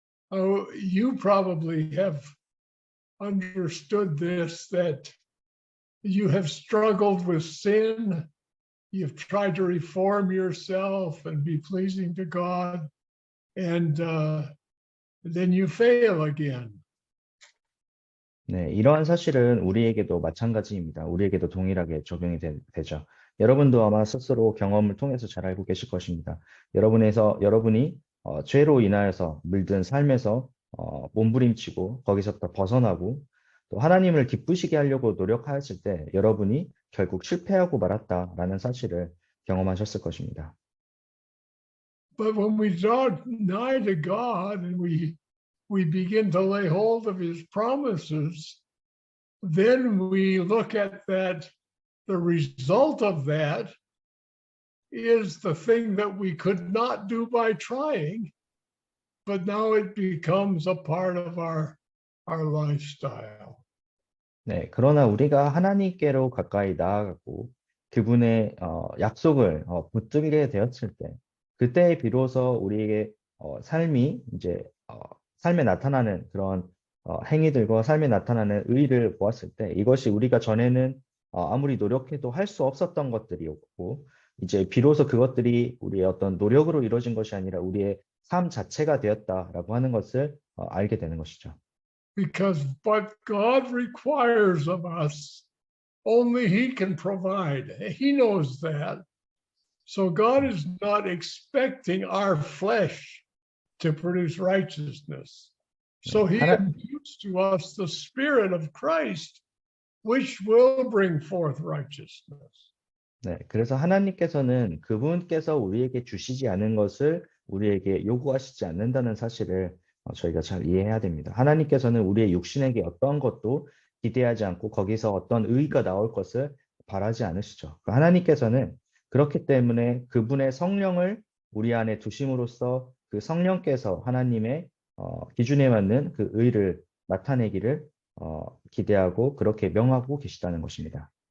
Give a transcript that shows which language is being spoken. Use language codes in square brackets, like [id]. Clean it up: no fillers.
[en] You probably have understood this, that you have struggled with sin. You've tried to reform yourself and be pleasing to God, and then you fail again. [ko] 네, 이러한 사실은 우리에게도 마찬가지입니다. 우리에게도 동일하게 적용이 되죠. 여러분도 아마 스스로 경험을 통해서 잘 알고 계실 것입니다. 여러분이 죄로 인하여서 물든 삶에서 몸부림치고 거기서부터 벗어나고 또 하나님을 기쁘시게 하려고 노력하였을 때 여러분이 결국 실패하고 말았다라는 사실을 경험하셨을 것입니다. [en] But when we draw nigh to God and we begin to lay hold of his promises, then we look at that, the result of that is the thing that we could not do by trying, but now it becomes a part of our lifestyle. [ko] 네, 그러나 우리가 하나님께로 가까이 나아가고 그분의 약속을 붙들게 되었을 때 그때 비로소 우리에게 삶이 이제 삶에 나타나는 그런 행위들과 삶에 나타나는 의를 보았을 때 이것이 우리가 전에는 아무리 노력해도 할 수 없었던 것들이었고 이제 비로소 그것들이 우리의 어떤 노력으로 이루어진 것이 아니라 우리의 삶 자체가 되었다라고 하는 것을 알게 되는 것이죠. [en] Because what God requires of us, only he can provide. He knows that. So God is not expecting our flesh to produce righteousness. So he imputes to us the Spirit of Christ, which will bring forth righteousness. [ko] 네, 그래서 하나님께서는 그분께서 우리에게 주시지 않은 것을 우리에게 요구하시지 않는다는 사실을 저희가 잘 이해해야 됩니다. 하나님께서는 우리의 육신에게 어떤 것도 기대하지 않고 거기서 어떤 의의가 나올 것을 바라지 않으시죠. 하나님께서는 그렇기 때문에 그분의 성령을 우리 안에 두심으로써 그 성령께서 하나님의 기준에 맞는 그 의를 나타내기를 기대하고 그렇게 명하고 계시다는 것입니다.